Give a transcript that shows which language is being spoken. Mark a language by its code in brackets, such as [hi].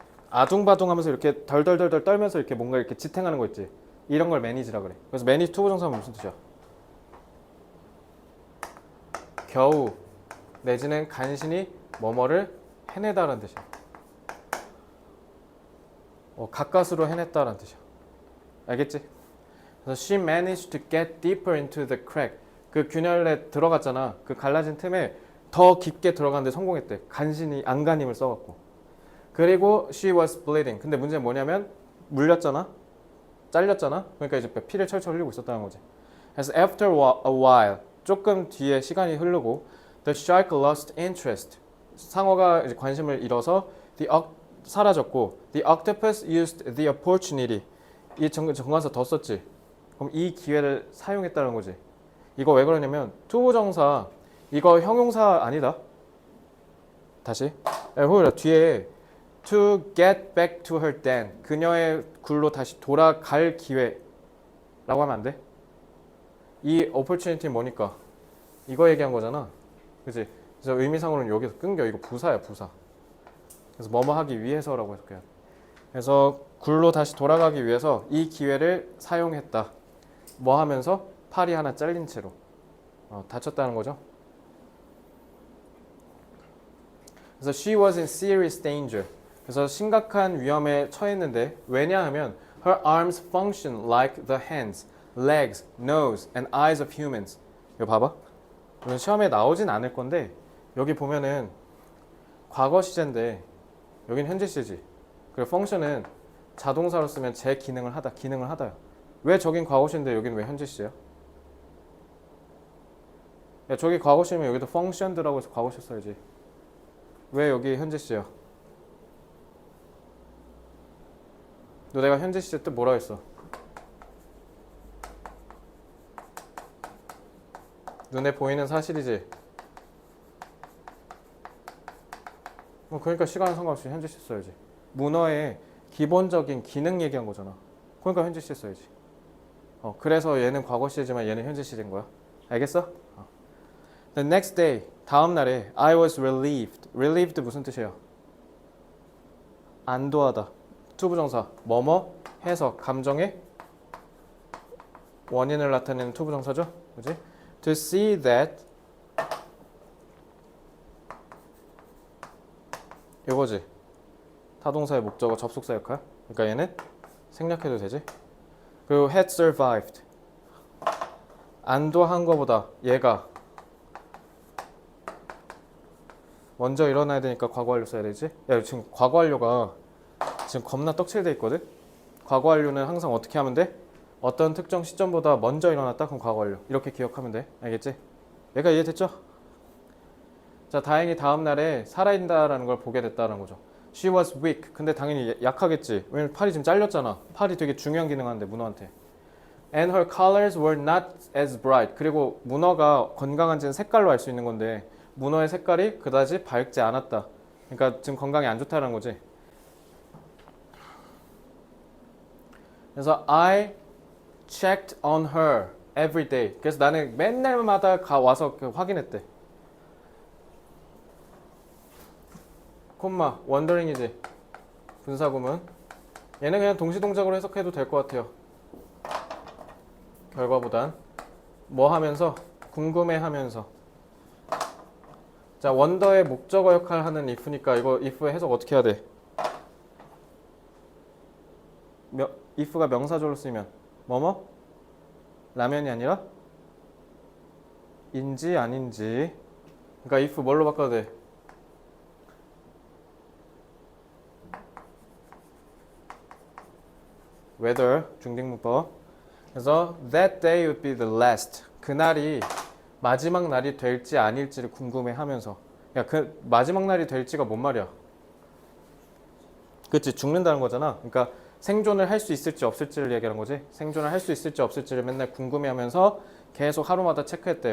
[ko] 아둥바둥하면서 이렇게 덜덜덜덜 떨면서 이렇게 뭔가 이렇게 지탱하는 거 있지. 이런 걸 매니지라 그래. 그래서 매니지 투부정사는 무슨 뜻이야? 겨우 내지는 간신히 뭐뭐를 해내다라는 뜻이야. 가까스로 해냈다라는 뜻이야. 알겠지? [en] 그래서 she managed to get deeper into the crack. [ko] 그 균열에 들어갔잖아. 그 갈라진 틈에 더 깊게 들어가는데 성공했대. 간신히 안간힘을 써갖고. [en] 그리고 she was bleeding. [ko] 근데 문제는 뭐냐면 물렸잖아. 잘렸잖아. 그러니까 이제 피를 철철 흘리고 있었다는 거지. [en] 그래서 after a while [ko] 조금 뒤에 시간이 흐르고 [en] the shark lost interest. [ko] 상어가 이제 관심을 잃어서 사라졌고 [en] the octopus used the opportunity. [ko] 이 정관사 더 썼지. 그럼 이 기회를 사용했다는 거지. 이거 왜 그러냐면 투부정사 이거 형용사 아니다. 다시. [en] 호율아 뒤에 to get back to her den. [ko] 그녀의 굴로 다시 돌아갈 기회라고 하면 안 돼? 이 opportunity는 뭐니까? 이거 얘기한 거잖아. 그치? 그래서 의미상으로는 여기서 끊겨. 이거 부사야, 부사. 그래서 뭐뭐 하기 위해서라고 해석해야 돼. 그래서 굴로 다시 돌아가기 위해서 이 기회를 사용했다. 뭐 하면서? 팔이 하나 잘린 채로. 다쳤다는 거죠. [en] 그래서 she was in serious danger. [ko] 그래서 심각한 위험에 처했는데 왜냐하면 [en] her arms function like the hands, legs, nose, and eyes of humans. [ko] 이거 봐봐. 이건 시험에 나오진 않을 건데 여기 보면은 과거 시제인데 여긴 현재 시제지. 그리고 function은 자동사로 쓰면 제 기능을 하다, 기능을 하다요. 왜 저긴 과거 시인데 여긴 왜 현재 시제야? 야, 저기 과거 시면 여기도 functioned라고 해서 과거 시 써야지. 왜 여기 현재 시야? 너 내가 현재 시제 뜻 뭐라 했어? 눈에 보이는 사실이지. 그러니까 시간은 상관없이 현재 시 써야지. 문어의 기본적인 기능 얘기한 거잖아. 그러니까 현재 시 써야지. 그래서 얘는 과거 시제지만 얘는 현재 시제인 거야. 알겠어? [en] The next day, [ko] 다음 날에 [en] I was relieved. [ko] relieved 무슨 뜻이에요? 안도하다. 투부정사. 뭐뭐 해서 감정의 원인을 나타내는 투부정사죠. 그지? [en] To see that 이거지. [ko] 타동사의 목적어 접속사 역할. 그러니까 얘는 생략해도 되지. [en] 그리고 had survived. [ko] 안도한 거보다 얘가 먼저 일어나야 되니까 과거 완료 써야 되지. 야, 지금 과거 완료가 지금 겁나 떡칠돼 있거든. 과거 완료는 항상 어떻게 하면 돼? 어떤 특정 시점보다 먼저 일어났다? 그럼 과거 완료. 이렇게 기억하면 돼. 알겠지? 얘가 이해됐죠? 자, 다행히 다음 날에 살아있다라는 걸 보게 됐다는 거죠. [en] She was weak. [ko] 근데 당연히 약하겠지. 왜냐면 팔이 지금 잘렸잖아. 팔이 되게 중요한 기능하는데 문어한테. [en] And her colors were not as bright. [ko] 그리고 문어가 건강한지는 색깔로 알 수 있는 건데 문어의 색깔이 그다지 밝지 않았다. 그러니까 지금 건강이 안 좋다는 거지. [en] 그래서 I checked on her every day. [ko] 그래서 나는 맨날마다 와서 확인했대. 콤마 wondering이지. 분사구문. 얘는 그냥 동시동작으로 해석해도 될 것 같아요. 결과보단 뭐 하면서? 궁금해하면서. 자, 원더의 목적어 역할 하는 if니까 이거 if의 해석 어떻게 해야 돼? if가 명사절로 쓰이면 뭐뭐? 라면이 아니라 인지 아닌지. 그러니까 if 뭘로 바꿔도 돼? whether 중딩문법. [en] 그래서 that day would be the last. [ko] 그날이 마지막 날이 될지 아닐지를 궁금해하면서. 야, 그 마지막 날이 될지가 뭔 말이야? 그치, 죽는다는 거잖아. 그러니까 생존을 할 수 있을지 없을지를 얘기하는 거지. 생존을 할 수 있을지 없을지를 맨날 궁금해하면서 계속 하루마다 체크했대.